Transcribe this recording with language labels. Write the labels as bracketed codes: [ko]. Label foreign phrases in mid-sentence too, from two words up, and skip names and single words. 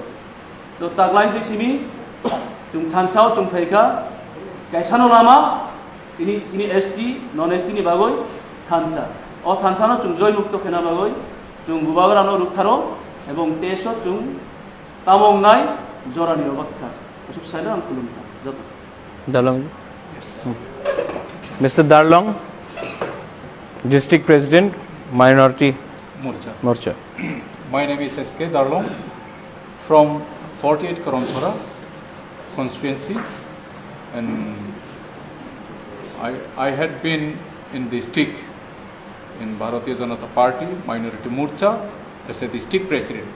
[trp] तो तागलाय बिसिनि जुं थानसाव जुं फैका कैसानो लामा तिनि एसटी नन एसटी नि बागै थानसा अ थानसानो जुं जय मुक्त फेना बागै जुं बुबागरानो रुखारो एवं तेसो जुं तामंनाय जरानि अबाक्का उसुक साइला आं खुलुमता जत [en] Darlong. Yes. Mr. Darlong, District President, Minority Morcha. My name is S.K. Darlong from 48 Karamsora constituency, and I had been in the stick in Bharatiya Janata Party Minority Morcha as a district president.